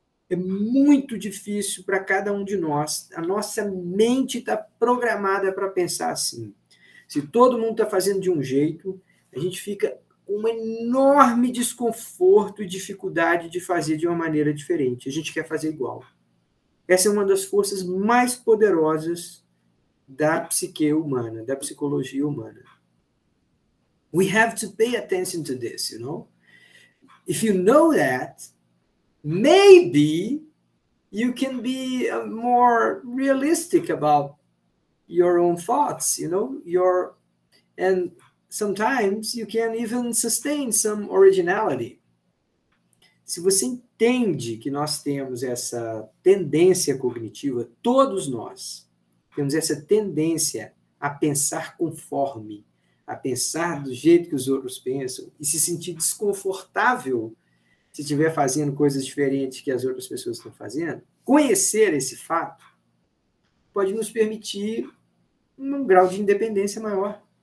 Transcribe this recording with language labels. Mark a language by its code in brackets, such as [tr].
[pt] É muito difícil para cada um de nós. A nossa mente está programada para pensar assim. Se todo mundo está fazendo de um jeito, a gente fica com um enorme desconforto e dificuldade de fazer de uma maneira diferente. A gente quer fazer igual. Essa é uma das forças mais poderosas da psique humana, da psicologia humana. [en] We have to pay attention to this, you know? If you know that, maybe you can be more realistic about your own thoughts, you know, and sometimes you can even sustain some originality. [pt] Se você entende que nós temos essa tendência cognitiva, todos nós temos essa tendência a pensar conforme, a pensar do jeito que os outros pensam e se sentir desconfortável se estiver fazendo coisas diferentes que as outras pessoas estão fazendo, conhecer esse fato pode nos permitir um grau de independência maior,